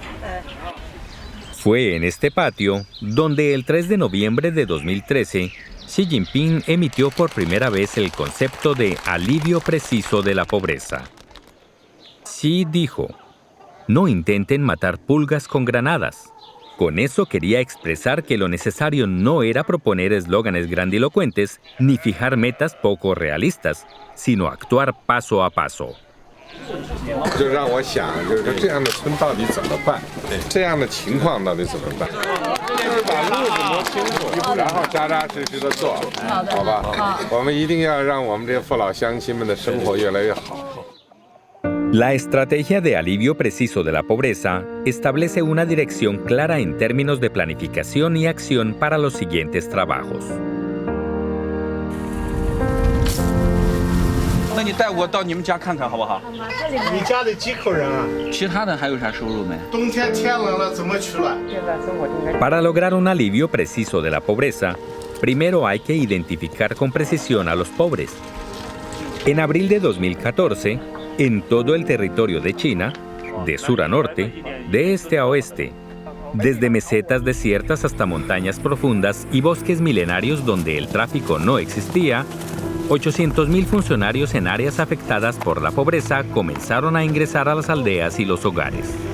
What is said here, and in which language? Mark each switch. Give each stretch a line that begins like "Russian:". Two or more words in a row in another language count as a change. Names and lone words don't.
Spanish: Fue en este patio donde el 3 de noviembre de 2013, Xi Jinping emitió por primera vez el concepto de alivio preciso de la pobreza. Xi dijo: "No intenten matar pulgas con granadas". Con eso quería expresar que lo necesario no era proponer eslóganes grandilocuentes ni fijar metas poco realistas, sino actuar paso a paso.
Chinese: 就让我想，就是说这样的村到底怎么办？这样的情况到底怎么办？就是把路子摸清楚，然后扎扎实实的做，好吧？我们一定要让我们这些父老乡亲们的生活越来越好。
Spanish: La estrategia de alivio preciso de la pobreza establece una dirección clara en términos de planificación y acción para los siguientes trabajos.
Chinese: 那你带我到你们家看看好不好？你家里几口人啊？其他的还有啥收入没？冬天天冷了怎么取暖？
Spanish: Para lograr un alivio preciso de la pobreza, primero hay que identificar con precisión a los pobres. En abril de 2014, en todo el territorio de China, de sur a norte, de este a oeste, desde mesetas desiertas hasta montañas profundas y bosques milenarios donde el tráfico no existía, 800.000 funcionarios en áreas afectadas por la pobreza comenzaron a ingresar a las aldeas y los hogares.